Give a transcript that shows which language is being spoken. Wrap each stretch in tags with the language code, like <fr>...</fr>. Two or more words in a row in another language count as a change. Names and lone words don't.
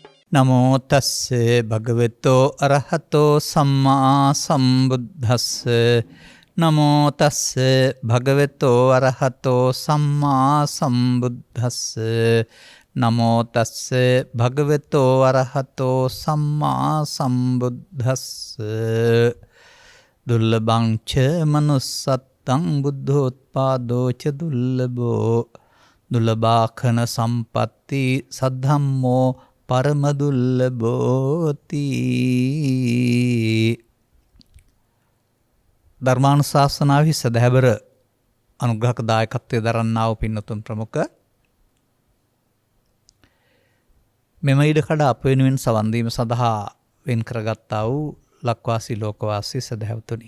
<pi>නමෝ තස්සේ භගවතෝ අරහතෝ සම්මා සම්බුද්දස්ස නමෝ තස්සේ භගවතෝ අරහතෝ සම්මා සම්බුද්දස්ස නමෝ තස්සේ භගවතෝ අරහතෝ සම්මා සම්බුද්දස්ස දුර්ලභං ච manussත්තං බුද්ධෝත්පාදෝ ච දුර්ලභෝ දුර්ලභාඛන සම්පatti සද්ධම්මෝ පරම දුර්ලභෝති.</pi> <si>ධර්මානුශාසනාවෙහි සදහැවර අනුග්‍රහක දායකත්වයේ දරන්නා වූ පින්නතුන් ප්‍රමුඛ මෙම ඉඩකඩ අප වෙනුවෙන් සවන් දීම සඳහා වෙන් කරගත්තා වූ ලක්වාසී ලෝකවාසී සදහැවතුනි.</si>